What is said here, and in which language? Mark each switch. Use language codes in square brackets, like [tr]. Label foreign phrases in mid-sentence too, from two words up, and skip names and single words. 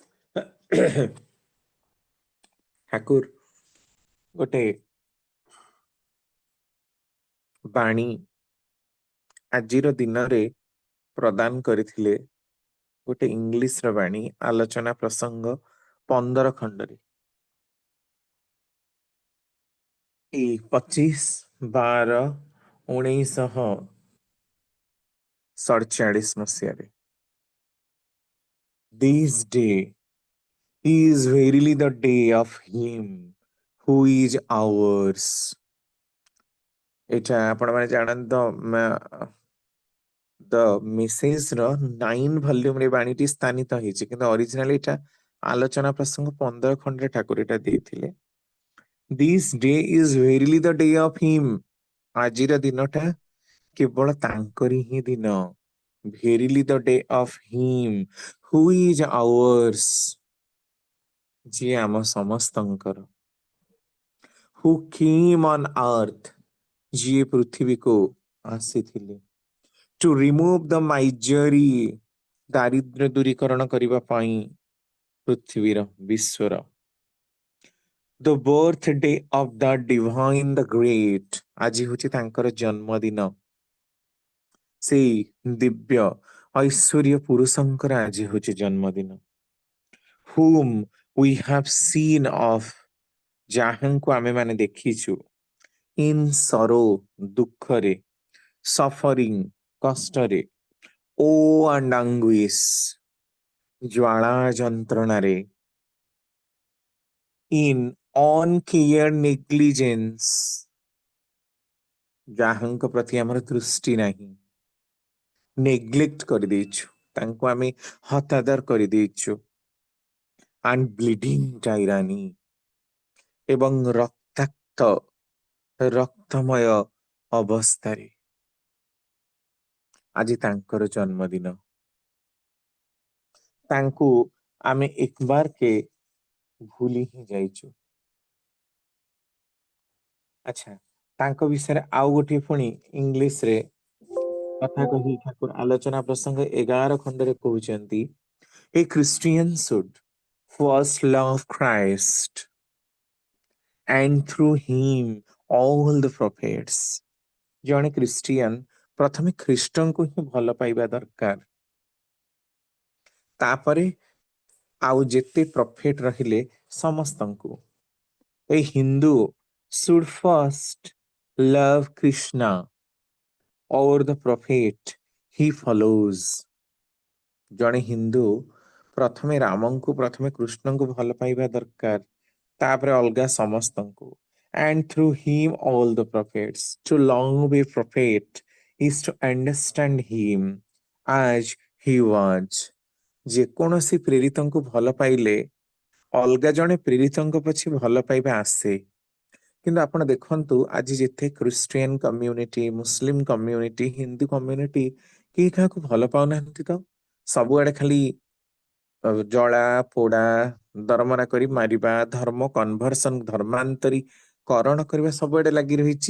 [or] ଠାକୁର ଗୋଟେ ବାଣୀ ଆଜିର ଦିନରେ ପ୍ରଦାନ କରିଥିଲେ, ଗୋଟେ ଇଂଲିଶର ବାଣୀ, ଆଲୋଚନା ପ୍ରସଙ୍ଗ 15 ଖଣ୍ଡରେ। ଏଇ 25/12/1947 ମସିହାରେ, [en] This day is verily the day of him who is ours. [or] ଏଇଟା ଆପଣ ମାନେ ଜାଣନ୍ତି ଦ ମେସେଜ ର 9 ଭଲ୍ୟୁମରେ ବାଣୀଟି ସ୍ଥାନିତ ହେଇଛି, କିନ୍ତୁ ଅରିଜିନାଲି ଏଟା ଆଲୋଚନା ପ୍ରସଙ୍ଗ 15 ଖଣ୍ଡରେ ଠାକୁର ଏଟା ଦେଇଥିଲେ। [en] This day is verily the day of him. [or] ଆଜିର ଦିନଟା କେବଳ ତାଙ୍କରି ହିଁ ଦିନ। [en] Verily the day of him who is ours, [or] ଯିଏ ଆମ ସମସ୍ତଙ୍କର। [en] Who came on earth, [or] ଯିଏ ପୃଥିବୀକୁ ଆସିଥିଲେ। [en] To remove the misery, [or] ଦାରିଦ୍ର୍ୟ ଦୂରୀକରଣ କରିବା ପାଇଁ ପୃଥିବୀର, ବିଶ୍ୱର। [en] The birthday of the divine the great, [or] ଆଜି ହଉଛି ତାଙ୍କର ଜନ୍ମଦିନ। ସେଇ ଦିବ୍ୟ ଐଶ୍ୱର୍ଯ୍ୟ ପୁରୁଷଙ୍କର ଆଜି ହଉଛି ଜନ୍ମଦିନ। [en] Whom we have seen of, [or] ଯାହାଙ୍କୁ ଆମେ ମାନେ ଦେଖିଛୁ। [en] In sorrow, ଦୁଃଖରେ। Suffering, କଷ୍ଟରେ। Oh and anguish, [or] ଜ୍ୱାଳା ଯନ୍ତ୍ରଣାରେ। [en] In uncare negligence, [or] ଯାହାଙ୍କ ପ୍ରତି ଆମର ଦୃଷ୍ଟି ନାହିଁ, ନେଗ୍ଲେକ୍ଟ କରିଦେଇଛୁ, ତାଙ୍କୁ ଆମେ ହତାଦର କରିଦେଇଛୁ। [en] And bleeding tyranny, [or] ଏବଂ ରକ୍ତାକ୍ତ, ରକ୍ତମୟ ଅବସ୍ଥାରେ ଆଜି ତାଙ୍କର ଜନ୍ମଦିନ। ତାଙ୍କୁ ଆମେ ଏକବାର କେ ଭୁଲି ହିଁ ଯାଇଛୁ। ଆଚ୍ଛା, ତାଙ୍କ ବିଷୟରେ ଆଉ ଗୋଟିଏ ପୁଣି ଇଂଲିଶରେ କଥା କହି ଠାକୁର ଆଲୋଚନା ପ୍ରସଙ୍ଗ 11 ଖଣ୍ଡରେ କହୁଛନ୍ତି, [en] A Christian should first love Christ and through him all the prophets. [or] ଜଣେ ଖ୍ରୀଷ୍ଟିଆନ ପ୍ରଥମେ ଖ୍ରୀଷ୍ଟଙ୍କୁ ହିଁ ଭଲ ପାଇବା ଦରକାର, ତାପରେ ଆଉ ଯେତେ ପ୍ରଫେଟ ରହିଲେ ସମସ୍ତଙ୍କୁ। [en] A Hindu should first love Krishna or the prophet he follows. [or] ଜଣେ ହିନ୍ଦୁ ପ୍ରଥମେ ରାମଙ୍କୁ, ପ୍ରଥମେ କୃଷ୍ଣଙ୍କୁ ଭଲ ପାଇବା ଦରକାର, ତାପରେ ଅଲଗା ସମସ୍ତଙ୍କୁ। [en] and through him all the prophets. To love a prophet is to understand him as he was. [or] ଯେକୌଣସି ପ୍ରେରିତଙ୍କୁ ଭଲ ପାଇଲେ ଅଲଗା ଜଣେ ପ୍ରେରିତଙ୍କ ପଛେ ଭଲ ପାଇବା ଆସେ। କିନ୍ତୁ ଆପଣ ଦେଖନ୍ତୁ ଆଜି ଯେତେ ଖ୍ରୀଷ୍ଟିଆନ କମ୍ୟୁନିଟି, ମୁସଲିମ କମ୍ୟୁନିଟି, ହିନ୍ଦୁ କମ୍ୟୁନିଟି କେହି କାହାକୁ ଭଲ ପାଉନାହାନ୍ତି ତ। ସବୁଆଡେ ଖାଲି ଜଳା ପୋଡା, ଦରମରା କରି ମାରିବା, ଧର୍ମ କନଭର୍ସନ, ଧର୍ମାନ୍ତରୀକରଣ କରିବା ସବୁଆଡେ ଲାଗି ରହିଛି।